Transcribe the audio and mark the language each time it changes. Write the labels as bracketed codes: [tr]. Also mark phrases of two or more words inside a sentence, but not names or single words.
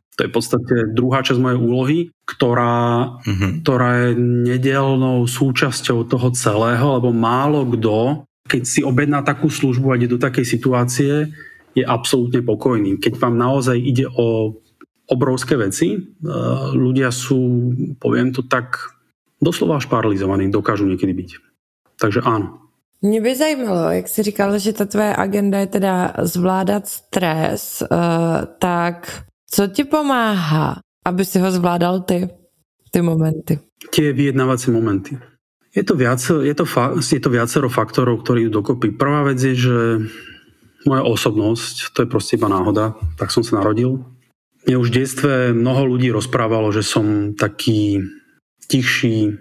[sk] To je v podstate druhá časť mojej úlohy, ktorá je nedelnou súčasťou toho celého, lebo málo kto, keď si objedná takú službu a ide do takej situácie, je absolútne pokojný. Keď vám naozaj ide o obrovské veci, ľudia sú, poviem to tak, doslova až paralizovaní, dokážu niekedy byť. Takže áno. [cs] Mě by zajímalo, jak jsi říkal, že ta tvoje agenda je teda zvládat stres, tak co ti pomáhá, aby si ho zvládal ty momenty? [sk] Tie vyjednávacie momenty. Je to viacero faktorov, ktorí idú dokopy. Prvá vec je, že moja osobnosť, to je proste iba náhoda, tak som sa narodil. Mne už v detstve mnoho ľudí rozprávalo, že som taký tichší.